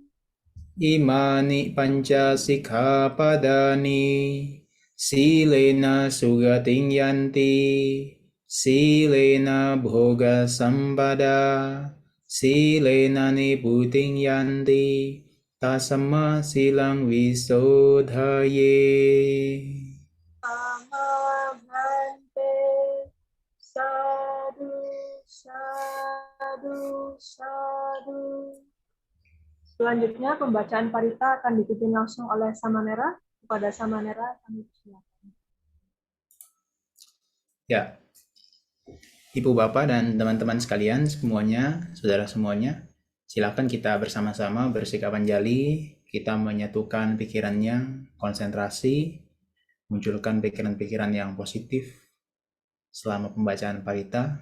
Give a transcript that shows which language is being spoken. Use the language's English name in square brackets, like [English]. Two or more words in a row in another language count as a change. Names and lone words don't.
[Pali] Imani panca sikkhapadani silena sugating yanti silena bhoga sampada silena niputing yanti tasamma silang visodhaye. Bhante Sadhu Sadhu Sadhu. [Indonesian] Selanjutnya pembacaan parita akan dipimpin langsung oleh Samanera. Kepada Samanera kami persilakan. Ya, Ibu Bapak dan teman-teman sekalian semuanya, saudara semuanya, silakan kita bersama-sama bersikap anjali, kita menyatukan pikirannya, konsentrasi, munculkan pikiran-pikiran yang positif selama pembacaan parita.